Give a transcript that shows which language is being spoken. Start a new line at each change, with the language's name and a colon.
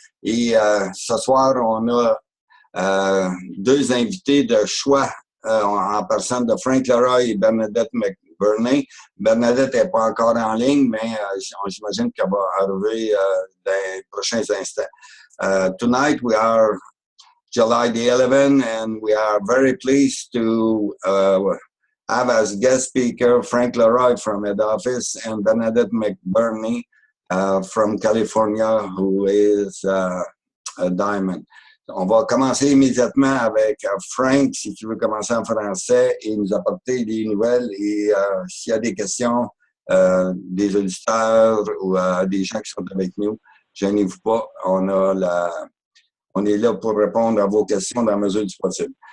French: Et ce soir, on a deux invités de choix en personne de Frank Leroy et Bernadette McBurney. Bernadette n'est pas encore en ligne, mais j'imagine qu'elle va arriver dans les prochains instants.
English: Tonight we are July the 11th and we are very pleased to have as guest speaker Frank Leroy from head office and Bernadette McBurney from California, who is a diamond.
French: On va commencer immédiatement avec Frank, si tu veux commencer en français et nous apporter des nouvelles. Et s'il y a des questions des auditeurs ou des gens qui sont avec nous, gênez-vous pas. On est là pour répondre à vos questions dans la mesure du possible.